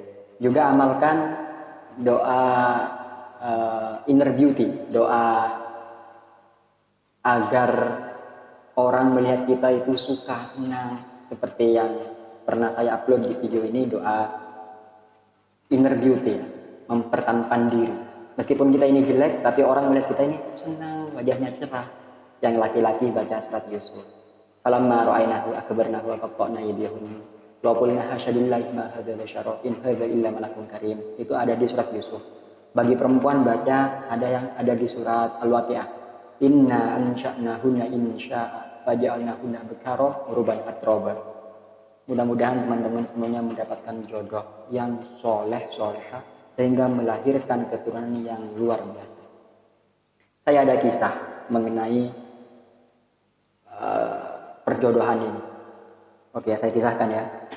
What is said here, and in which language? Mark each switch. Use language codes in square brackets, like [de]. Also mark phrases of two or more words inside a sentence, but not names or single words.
[id] Juga amalkan doa [en] inner beauty, [id] doa agar orang melihat kita itu suka, senang, seperti yang pernah saya upload di video ini, doa [en] inner beauty, [id] mempertampan diri. Meskipun kita ini jelek, tapi orang melihat kita ini senang, wajahnya cerah. Yang laki-laki baca surat Yusuf. [ar] فلما رأينه أكبرنه وقطعن أيديهن وقلن حاش لله ما هذا بشرا إن هذا إلا ملك كريم. [id] Itu ada di surat Yusuf. Bagi perempuan baca ada yang ada di surat Al-Waqiah. [ar] إنا أنشأناهن إنشاء فجعلناهن أبكارا عربا أترابا. [id] Mudah-mudahan teman-teman semuanya mendapatkan jodoh yang soleh solehah sehingga melahirkan keturunan yang luar biasa. Saya ada kisah mengenai perjodohan ini. Oke, saya kisahkan ya.